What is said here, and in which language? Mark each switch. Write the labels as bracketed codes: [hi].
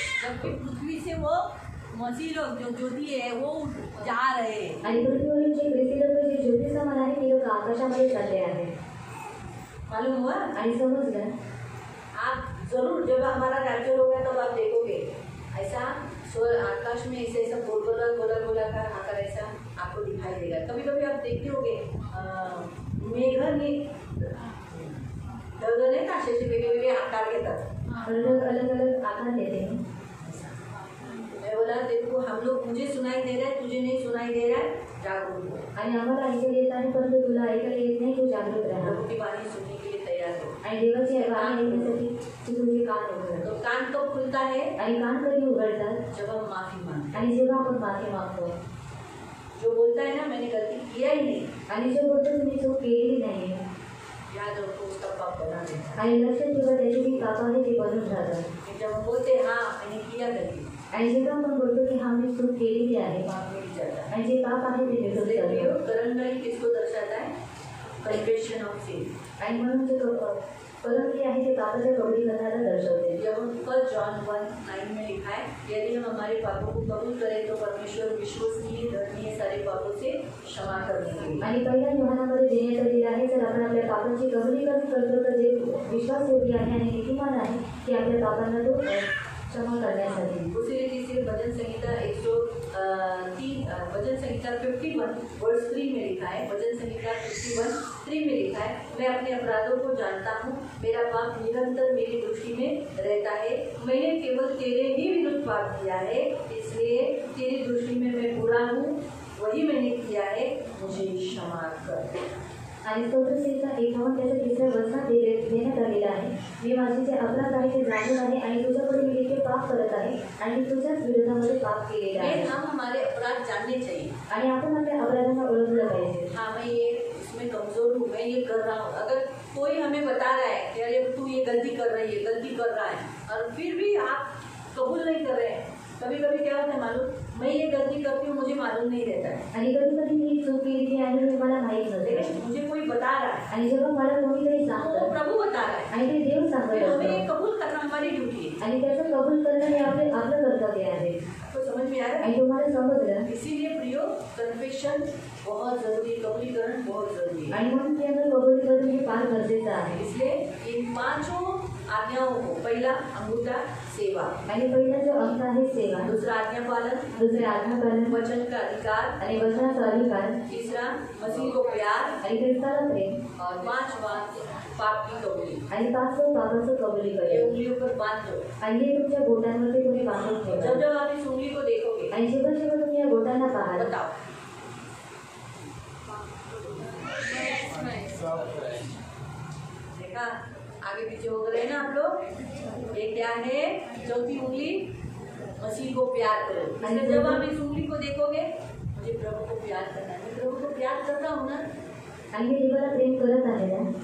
[hi] जबकि पृथ्वी से वो मसीह लोग जो ज्योति है वो जा रहे हैं। [mr] आणि पृथ्वीवरील जे ग्रेसी लोक जे ज्योती समान आहे ते लोक आकाशामध्ये चालले आहेत. [hi] मालूम हुआ? [mr] आणि समजलं. [hi] आप जरूर जब हमारा रैप्चर होगा तब आप देखोगे ऐसा आकाश में ऐसे ऐसा गोला का आकार ऐसा आपको दिखाई देगा. कभी कभी आप देखते होगे [mr] मेघाने ढग नाही का असे वेगवेगळे आकार घेतात. [hi] अलग आकार देते. मैं बोला देखो हम लोग, मुझे सुनाई दे रहा है, तुझे नहीं सुनाई दे रहा है, जागरूक हो. [mr] आणि आम्हाला ऐकायला येत आहे परंतु तुला ऐकायला येत नाही, तू जागरूक राहा. [hi] प्रभु की वाणी सुनने के लिए तैयार हो. [mr] आणि देवाची वाणी ऐकण्यासाठी तू तुझे कान उघड. [hi] तो कान कब खुलता है? [mr] आणि कान कधी उघडतात? [hi] जब हम माफी मांगते. [mr] आणि जेव्हा आपण माफी मागतो. [hi] जो बोलता है ना मैंने गलती किया ही नहीं, [mr] आणि जो बोलतो तुम्ही चूक केलेली नाही, [hi] याद रखो उसका पाप बना देता. [mr] आणि लक्षात ठेवा त्याची जी पाप आहे ते बनून राहतात. [hi] जब हम बोलते हाँ मैंने किया गलती, [mr] आणि जेव्हा आपण बोलतो की हा मी चूक केलेली आहे [hi] पाप मिट जाता है. [mr] आणि जे पाप आहे ते निघून जातं. [hi] करण किसको दर्शाता है? [en] Confession of sin. [mr] आणि म्हणून जे करण जे आहे ते पापाच्या कबुलीकरणाला दर्शवते. [hi] जब हम 1 जॉन 1:9 में लिखा है, यदि हम हमारे पापों को कबूल करें तो परमेश्वर विश्वसनीय धर्मी सारे पापों से क्षमा करने के लिए. [mr] आणि पहिल्या योहानामध्ये देण्यात आलेलं आहे, जर आपण आपल्या पापांची कबुलीकरण करतो तर जे विश्वासयोग्य आहे आणि नीतिमान आहे की आपल्या पापांना तो क्षमा करण्यासाठी. [hi] उसी रीति से भजन संहिता 103 भजन संहिता 51 वर्स 3 में लिखा है, भजन संहिता 51:3 में लिखा है, मैं अपने अपराधों को जानता हूँ, मेरा पाप निरंतर मेरी दृष्टि में रहता है, मैंने केवल तेरे ही विरुद्ध पाप किया है, इसलिए तेरी दृष्टि में मैं बुरा हूँ, वही मैंने किया है, मुझे क्षमा कर. [mr] आणि स्तोत्रसंहिता 51 त्याच्या 3ऱ्या वचनात देण्यात आलेला आहे, मी माझे जे अपराध आहे ते जाणून आहे आणि तुझ्यापुढे मी इतके पाप करत आहे आणि तुझ्याच विरोधामध्ये पाप केलेले आहे. [hi] हम हमारे अपराध जानने चाहिए. [mr] आणि आपण आपल्या अपराधांना ओळखलं पाहिजे. [hi] हाँ मैं ये इसमें कमजोर हूँ, मैं ये कर रहा हूँ. अगर कोई हमें बता रहा है कि अरे तू ये गलती कर रही है, गलती कर रहा है, और फिर भी आप कबूल नहीं कर रहे हैं. कभी कभी क्या होता है मालूम, मैं ये गलती करती हूँ मुझे मालूम नहीं रहता है. [mr] आणि कधी कधी मी चूक केली आणि मला माहीत नसते. [hi] मुझे कोई बता रहा है [mr] आणि जेव्हा मला कोणीतरी [hi] तो [mr] सांगतं [hi] प्रभु बता रहा है, [mr] आणि ते देव सांगत [hi] फिर हमें ये [mr] असतं [hi] कबूल करना हमारी ड्यूटी है. [mr] आणि त्याचं कबूल करणं हे आपलं कर्तव्य आहे. [hi] तो समझ में आ रहा है? [mr] आणि तुम्हाला समजलं. [hi] इसीलिए प्रियो कन्फेशन बहुत जरूरी, कबूलीकरण बहुत जरूरी है. [mr] आणि म्हणून ते कबूलीकरण हे फार गरजेचं आहे. [hi] इसलिए इन 5 आज्ञाओं को, पहला अंगूठा सेवा, [mr] आणि पहिला जो अंक आहे सेवा, [hi] दूसरा आज्ञा पालन, [mr] दुसरे आज्ञापालन, [hi] वचन का अधिकार, [mr] आणि वचनाचा अधिकार, [hi] तीसरा मसीह को प्यार, [mr] आणि ख्रिस्ताला प्रेम, [hi] और 5वां पाप की कबूली. [mr] आणि 5वं पापाचं [hi] ये [mr] कबुलीकरण. [hi] उंगलियों पर बांध दो. [mr] आणि हे तुमच्या बोटांवरती तुम्ही बांधून ठेवा. [hi] जब जब आप इस उंगली को देखोगे [mr] आणि जेव्हा जेव्हा तुम्ही या बोटांना पाहाल, [hi] बताओ देखा आगे पीछे हो रहे हैं ना आप लोग. ये क्या है? चौथी उंगली, मसीह को प्यार करो. इसलिए जब आप इस उंगली को देखोगे, मुझे प्रभु को प्यार करना है, मैं प्रभु को प्यार कर रहा हूँ ना. [mr] आणि हे देवाला प्रेम करत आहे ना.